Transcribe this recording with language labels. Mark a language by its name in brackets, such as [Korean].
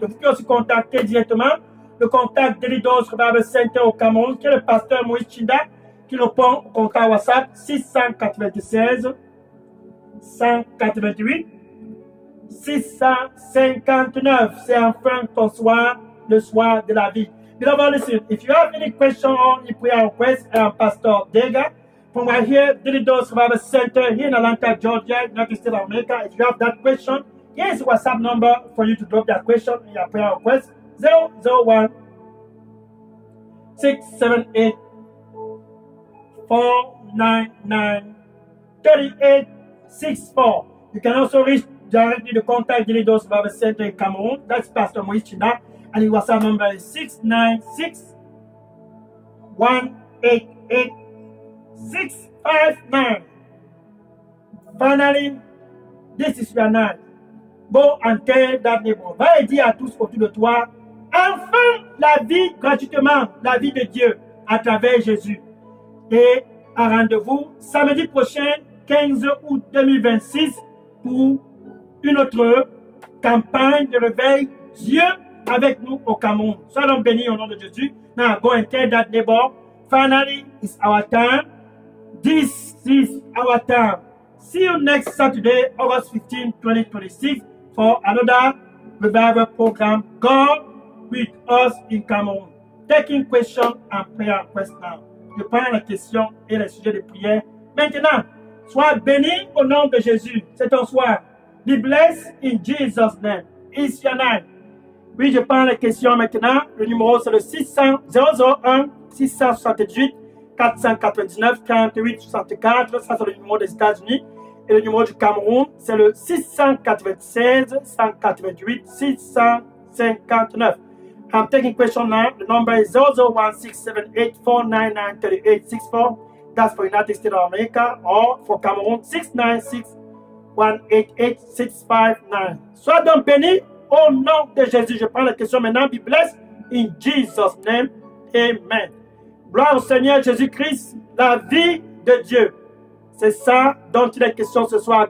[French] Vous pouvez aussi contacter directement le contact Daily Dose Revival Center au Cameroun, qui est le pasteur Moïse Chinda, qui répond au contact WhatsApp 696 188 659. C'est enfin ton soir, le soir de la vie. [English] Beloved, listen, if you have any question or any prayer request, I am Pastor Dega from right here, Daily Dose Revival Center here in Atlanta, Georgia, United States of America. If you have that question, here's the WhatsApp number for you to drop that question in your prayer request. 001 678 499 3864. You can also reach directly the contact Daily Dose Revival Center in Cameroon. That's Pastor Moïse Chinda, and his WhatsApp number is 696 188 659. Finally, this is your night. Go and tell that neighbor. [French] Va et dire à tous autour de toi, enfin la vie gratuitement, la vie de Dieu à travers Jésus. Et à rendez-vous samedi prochain, 15 août 2026, pour une autre campagne de réveil Dieu avec nous au Cameroun. Soyons bénis au nom de Jésus. [English] Now go and tell that neighbor, finally it's our time. This is our time. See you next Saturday, August 15, 2026, for another revival program. God with us in Cameroon. Taking questions and prayer requests now. [French] Je prends la question et le sujet de prière. Maintenant, sois béni au nom de Jésus. C'est ton soir. [English] Be blessed in Jesus' name. It's your night. [French] Oui, je prends la question maintenant. Le numéro, c'est le 001 678 499 48 64. Ça, c'est le numéro des États-Unis. Et le numéro du Cameroun, c'est le 696 188 659. [English] I'm taking question now. The number is 0016784993864. That's for United States of America, or for Cameroon, 696188659. [French] Sois donc béni au nom de Jésus. Je prends la question maintenant. [English] Be blessed in Jesus' name. [French] Amen. Gloire au Seigneur Jésus-Christ, la vie de Dieu. C'est ça dont il est question ce soir.